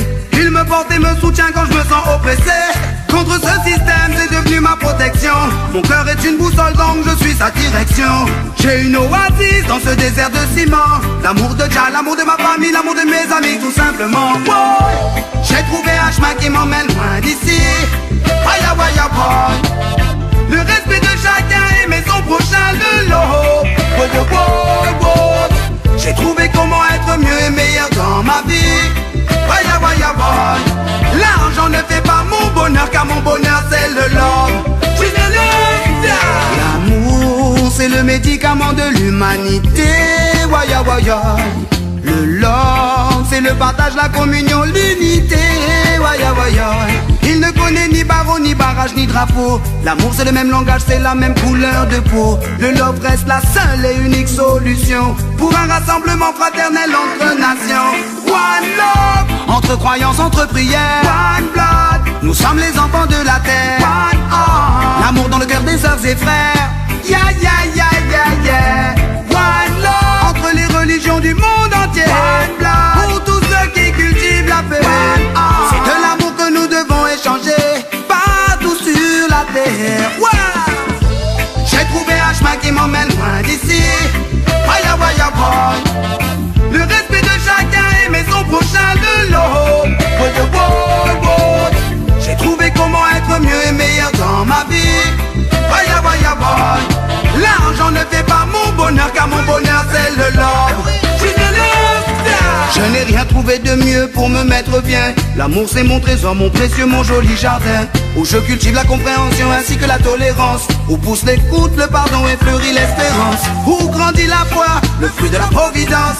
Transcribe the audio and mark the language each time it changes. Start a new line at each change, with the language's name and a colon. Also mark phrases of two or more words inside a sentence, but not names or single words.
French: Il me porte et me soutient quand je me sens oppressé. Contre ce système, c'est devenu ma protection. Mon cœur est une boussole donc je suis sa direction. J'ai une oasis dans ce désert de ciment. L'amour de Jah, l'amour de ma famille, l'amour de mes amis tout simplement. Wow. J'ai trouvé un chemin qui m'emmène loin d'ici. Waya waya boy. Le respect de chacun, aimer son prochain le lot. Wow, wow, wow. J'ai trouvé comment être mieux et meilleur dans ma vie. Waya waya boy. L'argent ne fait pas mon bonheur, car mon bonheur c'est le love. L'amour c'est le médicament de l'humanité. Waya waya. Le love c'est le partage, la communion, l'unité. Waya waya. Il ne connaît ni barreau, ni barrage, ni drapeau. L'amour c'est le même langage, c'est la même couleur de peau. Le love reste la seule et unique solution pour un rassemblement fraternel entre nations.
English: One love,
French: entre croyances, entre prières.
English: One blood,
French: nous sommes les enfants de la terre.
English: One heart,
French: l'amour dans le cœur des sœurs et frères. Yeah, yeah, yeah, yeah, yeah.
English: One love,
French: entre les religions du monde entier.
English: One blood,
French: pour tous ceux qui cultivent la paix.
English: One heart,
French: c'est de l'amour que nous devons échanger partout sur la terre. Ouais. J'ai trouvé un chemin qui m'emmène loin d'ici. Waya waya boy. Le respect de chacun, aimer son prochain le lot. J'ai trouvé comment être mieux et meilleur dans ma vie. Waya waya boy. L'argent ne fait pas mon bonheur, car mon bonheur c'est le love. Je n'ai rien trouvé de mieux pour me mettre bien. L'amour c'est mon trésor, mon précieux, mon joli jardin, où je cultive la compréhension ainsi que la tolérance, où pousse l'écoute, le pardon et fleurit l'espérance, où grandit la foi, le fruit de la providence.